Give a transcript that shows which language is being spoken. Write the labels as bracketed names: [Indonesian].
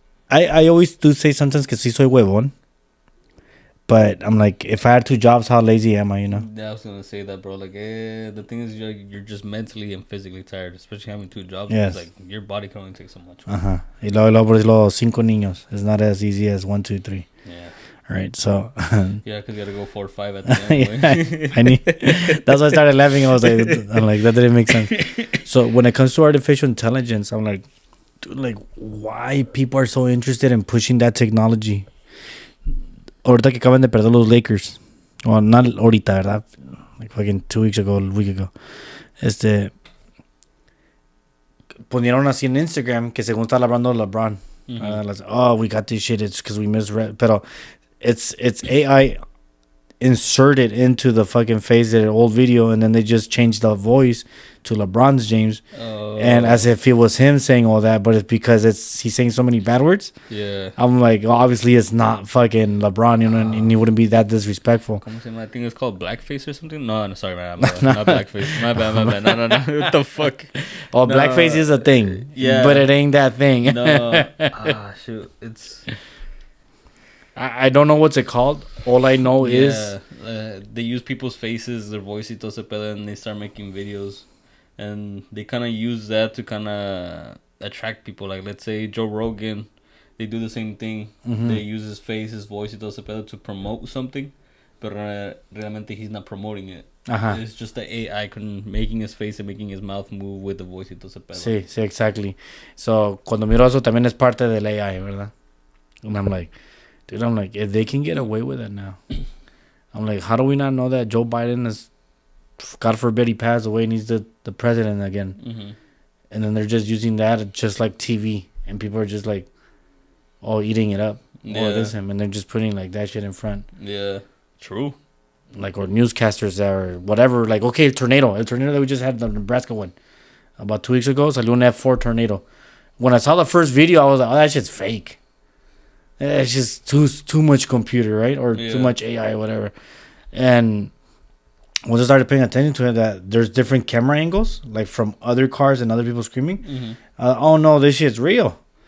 [English] I always do say sometimes [Spanish] que sí soy huevón. [English] But I'm like, if I had two jobs, how lazy am I, you know? Yeah, I was gonna say that, bro. Like, the thing is, you're just mentally and physically tired, especially having two jobs. Yes. Like, your body can only take so much. [Spanish] Ajá. Y luego por los 5 niños. [English] It's not as easy as 1, 2, 3. Yeah. All right, so. Yeah, because you gotta go 4 or 5 at the end. Yeah, I need. That's why I started laughing. I'm like, that didn't make sense. So when it comes to artificial intelligence, I'm like, dude, like, why people are so interested in pushing that technology? [Spanish] Ahorita que acaban de perder los Lakers. [English] Well, not [Spanish] ahorita, ¿verdad? [English] Like fucking 2 weeks ago, a week ago. [Spanish] Ponieron así en Instagram que según está hablando LeBron. [English] Like, we got this shit. It's because we misread. Pero it's AI inserted into the fucking face of the old video, and then they just changed the voice to LeBron's James, and as if it was him saying all that, but it's because he's saying so many bad words. Yeah. I'm like, well, obviously it's not fucking LeBron, you know, and he wouldn't be that disrespectful. [Spanish] ¿Cómo se llama? [English] I think it's called blackface or something. No, sorry, man. Not blackface. My bad. No. What the fuck? Oh, no. Blackface is a thing. Yeah. But it ain't that thing. No. Shoot. It's. I don't know what's it called. All I know is they use people's faces, their voice, [Spanish] y todo ese pedo, [English] and they start making videos, and they kind of use that to kind of attract people. Like, let's say Joe Rogan, they do the same thing. They use his face, his voice, [Spanish] y todo ese pedo [English] to promote something, but [Spanish] realmente [English] he's not promoting it. It's just the AI making his face and making his mouth move with the voice, [Spanish] y todo ese pedo. [English] Sí, exactly. [Spanish] So cuando miro eso también es parte del AI, ¿verdad? [English] And I'm like, dude, if they can get away with it now, I'm like, how do we not know that Joe Biden is, God forbid he passed away and he's the president again? And then they're just using that just like TV, and people are just like, eating it up. Yeah. Oh, it is him. And they're just putting like that shit in front. Yeah, true. Like, or newscasters or whatever. Like, okay, tornado that we just had, the Nebraska one. About 2 weeks ago, [Spanish] salió un [English] F4 tornado. When I saw the first video, I was like, that shit's fake. It's just too much computer, right? Or too much AI or whatever. And once I started paying attention to it, that there's different camera angles, like from other cars and other people screaming. Mm-hmm. Oh no, this shit's real.